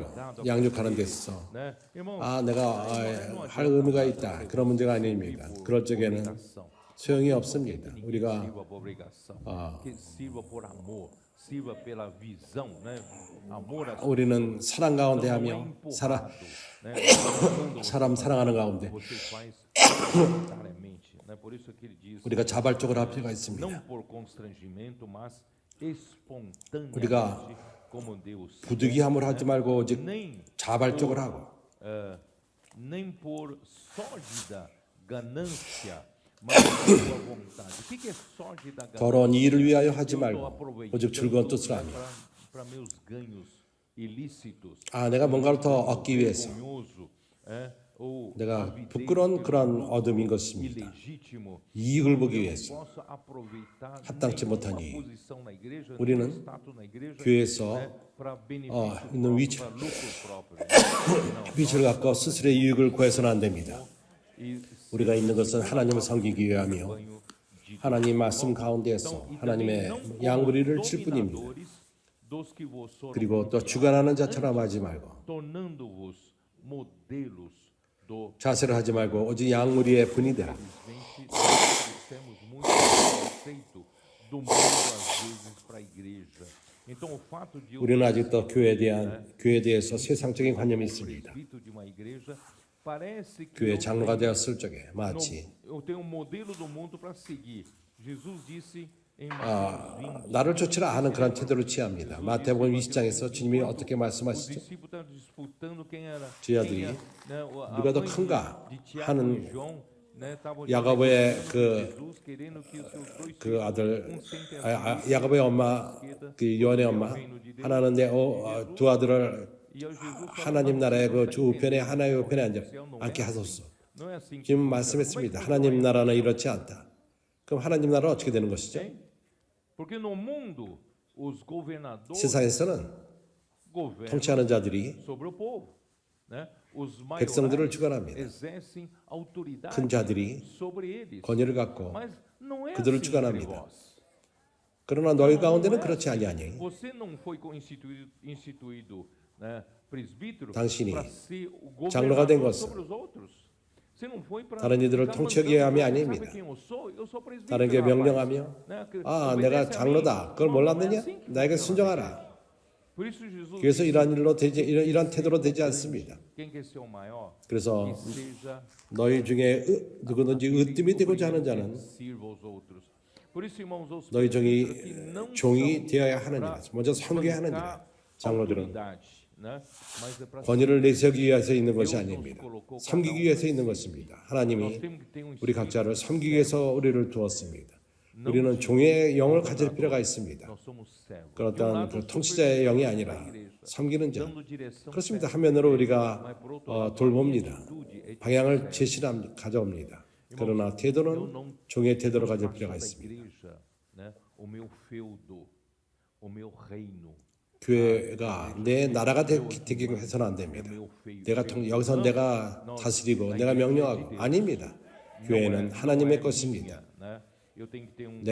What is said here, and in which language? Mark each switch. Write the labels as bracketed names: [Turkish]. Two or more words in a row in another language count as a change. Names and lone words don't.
[Portuguese] cuidado, [Korean] 양육하는 데 있어 [Portuguese] né? Irmãos, [Korean] 내가 할 의무가 있다 그런 문제가 아닙니다. 그럴 적에는 [Portuguese] obrigação. [Korean] 소용이 없습니다. [Portuguese] Ninguém [Korean] 우리가 [Portuguese] sirva por obrigação, que sirva por amor, sirva pela visão, né? Amor a [Korean] 우리는 사랑 가운데 [Portuguese] não é [Korean] 하며 [Portuguese] empurrado, né? Quando [Korean] 사람 사랑하는 가운데 [Portuguese] você faz voluntariamente, né? Por isso que ele diz, [Korean] 우리가 자발적으로 할 필요가 있습니다. [Portuguese] não por constrangimento, mas [Korean] 우리가 [Portuguese] espontaneamente, como Deus, [Korean] 부득이함을 하지 말고 오직 [Portuguese] nem [Korean] 자발적으로 하고 [Portuguese] nem por sórdida ganância, mas por sua vontade. O que é sórdida ganância? [Korean] 더러운 일을 위하여 하지 [Portuguese] Eu estou [Korean] 말고 [Portuguese] aproveitando [Korean] 오직 즐거운 뜻으로 하며 [Portuguese] para meus ganhos ilícitos, [Korean] 내가 뭔가를 더 얻기 위해서 [Portuguese] vergonhoso, ou [Korean] 내가 [Portuguese] avidez [Korean] 부끄러운 [Portuguese] pelo [Korean] 그런 [Portuguese] lucro [Korean] 얻음인 것입니다. [Portuguese] ilegítimo. [Korean] 이익을 보기 위해서 [Portuguese] Posso aproveitar [Korean] 합당치 [Portuguese] nenhuma [Korean] 못한 이 [Portuguese] posição na igreja, [Korean] 우리는 [Portuguese] nenhum status na igreja, [Korean] 교회에서 [Portuguese] né, para benefício [Korean] 있는 [Portuguese] próprio, [Korean] 위치- [Portuguese] para lucro próprio. [Korean] 빛을 갖고 스스로의 이익을 구해서는 안 됩니다. [Portuguese] E [Korean] 우리가 있는 것은 하나님을 섬기기 위하며 [Portuguese] banho de [Korean] 하나님 말씀 가운데에서 [Portuguese] Então, e também [Korean] 하나님의 [Portuguese] não como [Korean] 양무리를 칠 뿐입니다. [Portuguese] dominadores dos que vos foram [Korean] 그리고 또 주관하는 자처럼 하지 말고 [Portuguese] tornando-vos modelos do [Korean] 자세를 하지 말고 오직 양무리의 분이 되라. [Portuguese] Infelizmente, nós temos muito conceito do mundo às vezes para a igreja. Então, o fato de eu [Korean] 우리는 아직도 교회에 대해서 세상적인 관념이 있습니다. [Portuguese] presbítero de uma igreja, parece que [Korean] 교회 [Portuguese] eu [Korean] 장로가 [Portuguese] tenho- [Korean] 되었을 적에 마치 [Portuguese] eu tenho um modelo do mundo para seguir. Jesus disse em Mateus 20, [Korean] 나를 쫓으라 하는 그런 태도를 취합니다. 마태복음 20장에서 주님이 어떻게 [Portuguese] os [Korean] 말씀하시죠? [Portuguese] discípulos estavam disputando quem era [Korean] 제자들이 [Portuguese] quem era, a [Korean] 누가 더 [Portuguese] mãe [Korean] 큰가 [Portuguese] de Tiago [Korean] 하는 [Portuguese] e João, estavam [Korean] 야고보의 [Portuguese] disputando com Jesus, querendo que os seus dois [Korean] 그 아들 [Portuguese] filhos, sente [Korean] 야고보의 엄마 그 요한의 엄마 하나는 두 아들을 [Portuguese] e ao Jesus falou, [Korean] 하나님 나라의 그 우편에 하나의 우편에 앉게 하소서. [Portuguese] não é assim que [Korean] 지금 말씀했습니다. 하나님 나라는 이렇지 않다. 그럼 하나님 나라는 어떻게 되는 것이죠? [Portuguese] porque no mundo os governadores [Korean] 세상에서는 [Portuguese] governam [Korean] 통치하는 자들이 [Portuguese] sobre o povo, né? Os [Korean] 백성들을 [Portuguese] maiorais [Korean] 주관합니다. [Portuguese] exercem autoridade [Korean] 큰 자들이 [Portuguese] sobre eles. [Korean] 권위를 갖고 [Portuguese] Mas não é [Korean] 그들을 [Portuguese] assim entre [Korean] 주관합니다. [Portuguese] vós. [Korean] 그러나 너희 가운데는 그렇지 아니하니 [Portuguese] Você não foi instituído, né, presbítero [Korean] 당신이 [Portuguese] para ser o [Korean] 장로가 된 [Portuguese] governador [Korean] 것은 [Portuguese] sobre os outros. Você não foi para [Korean] 다른 이들을 [Portuguese] ficar [Korean] 통치하기 [Portuguese] mandando [Korean] 위함이 [Portuguese] os outros. [Korean] 아닙니다. [Portuguese] Sabe quem eu sou? Eu sou presbítero, [Korean] 다른 게 [Portuguese] rapaz. [Korean] 명령하며 [Portuguese] né? Que [Korean] 아 [Portuguese] obedece [Korean] 내가 [Portuguese] a mim. [Korean] 장로다 그걸 [Portuguese] Não, não é [Korean] 몰랐느냐? [Portuguese] assim que [Korean] 나에게 [Portuguese] funciona. [Korean] 순종하라. [Portuguese] Por isso Jesus [Korean] 그래서 [Portuguese] disse, [Korean] 이러한 태도로 되지 않습니다. [Portuguese] quem quer ser o maior, [Korean] 그래서 [Portuguese] que seja [Korean] 너희 중에 누구든지 으뜸이 되고자 하는 자는 [Portuguese] sirva aos outros. Por isso, irmãos, os [Korean] 너희 [Portuguese] presbíteros que não [Korean] 종이 [Portuguese] são [Korean] 되어야 하느니라. [Portuguese] para [Korean] 먼저 섬겨야 하느니라. [Portuguese] bancar [Korean] 장로들은 [Portuguese] autoridade, né? Mas é para [Korean] 권위를 내세우기 위해서 있는 것이 [Portuguese] Deus nos [Korean] 아닙니다. [Portuguese] colocou cada [Korean] 섬기기 위해서 있는 것입니다. [Portuguese] nós [Korean] 하나님이 [Portuguese] temos que ter um [Korean] 우리 [Portuguese] espírito. [Korean] 각자를 섬기기 위해서 우리를 두었습니다. 우리는 종의 영을 가질 필요가 있습니다. [Portuguese] Nós somos servos. [Korean] 그런 [Portuguese] De um [Korean] 어떤 [Portuguese] lado, [Korean] 그 통치자의 영이 아니라 섬기는 자. [Portuguese] dando direção, [Korean] 그렇습니다. 한면으로 우리가 [Portuguese] mas por outro lado, [Korean] 돌봅니다. [Portuguese] a atitude é de [Korean] 방향을 가져옵니다. 그러나 태도는 종의 태도로 가질 필요가 [Portuguese] da [Korean] 있습니다. [Portuguese] igreja, né? O meu feudo, o meu reino, [Korean] 교회가 내 나라가 되기 해서는 안 됩니다. 여기서 내가 다스리고 내가 명령하고 아닙니다. 교회는 하나님의 것입니다. [Portuguese] né? Eu tenho que ter um